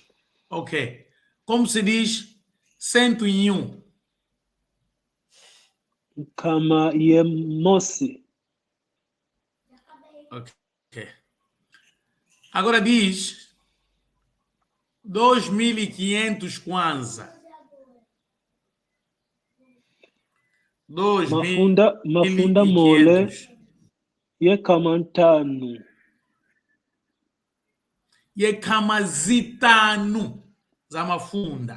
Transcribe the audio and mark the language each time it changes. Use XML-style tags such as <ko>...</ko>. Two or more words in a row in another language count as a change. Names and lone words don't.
<pt>Ok. Como se diz 101?</pt> <kg>Kama Yemosi.</kg> <pt>Ok. Agora diz 2.500 kwanza.</pt> <kg>Mafunda mole ye kamantanu. Ye kama zitanu za mafunda.</kg>